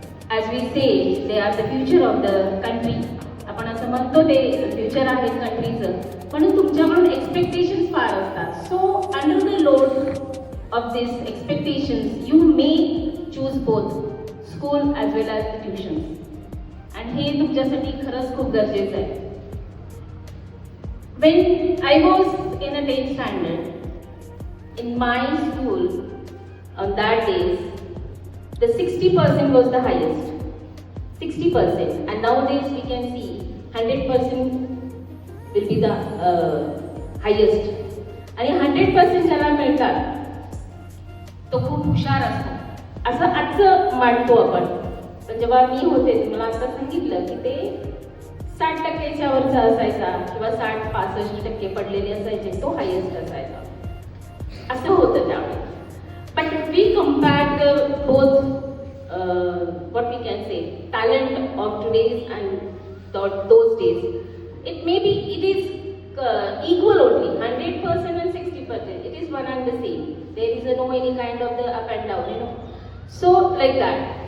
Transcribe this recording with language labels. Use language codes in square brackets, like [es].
[en] As we say, they are the future of the country. [mr] आपण असं म्हणतो ते फ्युचर आहे कंट्रीचं, म्हणून तुमच्याकडून एक्सपेक्टेशन्स फार असतात. [en] So under the load of this expectations you may choose both school as well as the tuitions. [mr] आणि हे तुमच्यासाठी खरंच खूप गरजेचं आहे. [en] When I was in a 10th standard, in my school, on that days, the 60% was the highest. 60%. And nowadays we can see 100% will be the highest. [mr] आणि 100% ज्याला मिळतात तो खूप हुशार असतो असं आजचं मांडतो आपण. पण जेव्हा मी होते मला आता सांगितलं की ते 60%च्या वरचा असायचा किंवा 60-65% पडलेले असायचे, तो हायेस्ट असायचा, असं होतं त्यावेळी. [en] But we compare the both what we can say talent of today's and those days, it is equal only, 100% and 60%, it is one and the same. There is no any kind of the up and down, so like that.